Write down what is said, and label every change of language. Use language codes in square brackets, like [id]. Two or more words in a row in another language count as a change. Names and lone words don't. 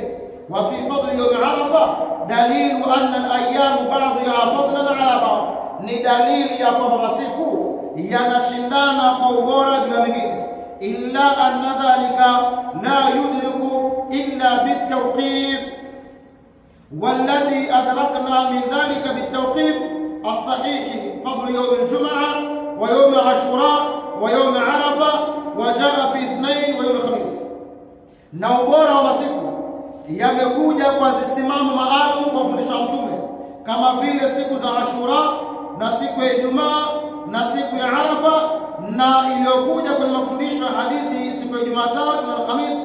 [ar] وفي فضل يوم عرفة دليل أن الأيام بعضها فضلا على بعض, [sw] ni dalili ya kwamba masiku yanashindana kwa ubora juu ya mengine. [ar] إلا أن ذلك لا يدرك إلا بتوقيف, والذي أدركنا من ذلك بالتوقيف الصحيح فضل يوم الجمعة ويوم عاشوراء ويوم عرفة، وجاء في اثنين ويوم الخميس. [sw] na ubora wa masiku yamekuja kwa zisimamo maalum kwa mfundisho wa Mtume, kama vile siku za Ashura na siku ya Ijumaa na siku ya Arafa, na iliyokuja kwenye mafundisho ya hadithi siku ya Jumatatu na Alhamisi.